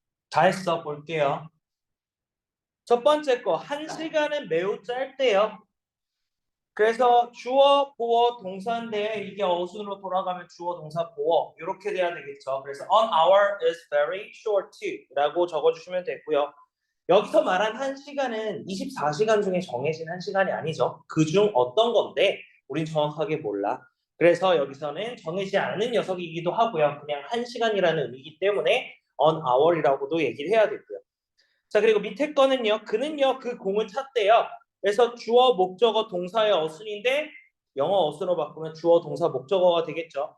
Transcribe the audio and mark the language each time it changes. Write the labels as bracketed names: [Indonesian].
[Korean] 다 했어. 볼게요. 첫 번째 거, 1시간은 매우 짧대요. 그래서 주어, 보어, 동사인데 이게 어순으로 돌아가면 주어, 동사, 보어 이렇게 돼야 되겠죠. 그래서 [English] an hour is very short [Korean] 라고 적어주시면 되고요. 여기서 말한 1시간은 24시간 중에 정해진 1시간이 아니죠. 그중 어떤 건데 우린 정확하게 몰라. 그래서 여기서는 정해지지 않은 녀석이기도 하고요. 그냥 1시간이라는 의미이기 때문에 an hour이라고도 얘기를 해야 되고요. 자, 그리고 밑에 거는요. 그는요 그 공을 찼대요. 그래서 주어, 목적어, 동사의 어순인데 영어 어순으로 바꾸면 주어, 동사, 목적어가 되겠죠.